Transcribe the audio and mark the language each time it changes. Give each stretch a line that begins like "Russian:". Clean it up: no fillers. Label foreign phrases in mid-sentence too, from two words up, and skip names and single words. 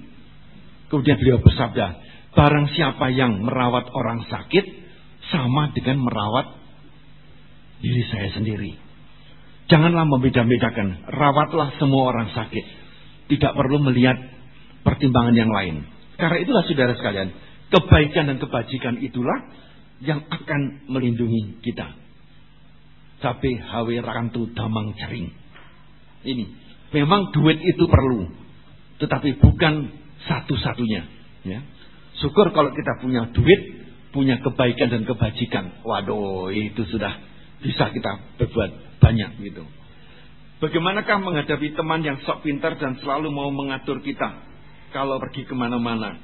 Indonesian: Kemudian beliau bersabda, barang siapa yang merawat orang sakit, sama dengan merawat diri saya sendiri. Janganlah membeda-bedakan, rawatlah semua orang sakit. Tidak perlu melihat pertimbangan yang lain. Karena itulah saudara sekalian, kebaikan dan kebajikan itulah yang akan melindungi kita. Tapi hawe rakantu damang cering. Ini, memang duit itu perlu, tetapi bukan satu-satunya. Ya. Syukur kalau kita punya duit, punya kebaikan dan kebajikan. Waduh, itu sudah bisa kita berbuat banyak gitu. Bagaimanakah menghadapi teman yang sok pintar dan selalu mau mengatur kita kalau pergi kemana-mana?